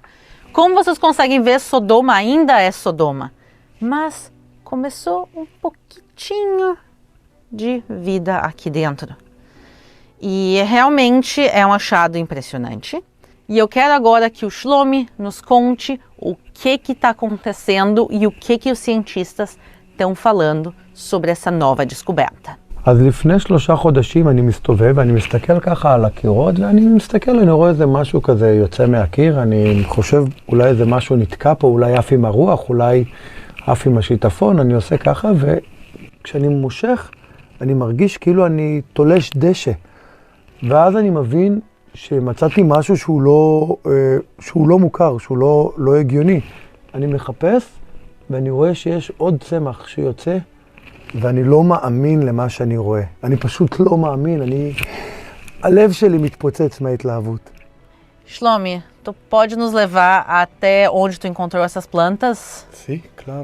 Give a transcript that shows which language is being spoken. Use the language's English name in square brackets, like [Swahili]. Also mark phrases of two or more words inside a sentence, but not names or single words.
[Portuguese] Como vocês conseguem ver, Sodoma ainda é Sodoma, mas começou um pouquinho de vida aqui dentro. E realmente é um achado impressionante. E eu quero agora que o Shlomi nos conte o que está acontecendo e o que os cientistas estão falando sobre essa nova descoberta. [Hebrew] אז לפני 3 חודשים אני מסתובב ואני מסתכל ככה על הקירות, ואני מסתכל, אני רואה איזה משהו כזה יוצא מהקיר, אני חושב אולי איזה משהו נתקע פה, אולי עף עם הרוח, אולי עף עם השיטפון, אני עושה ככה, וכשאני מושך, אני מרגיש כאילו אני תולש דשא. ואז אני מבין שמצאתי משהו שהוא לא מוכר, שהוא לא הגיוני. אני מחפש ואני רואה שיש עוד צמח שיוצא, ואני לא מאמין למה שאני רואה. אני פשוט לא מאמין, הלב שלי מתפוצץ מההתלהבות. [Portuguese] Shlomi, tu pode nos levar até onde tu encontrou essas plantas? Sim, claro.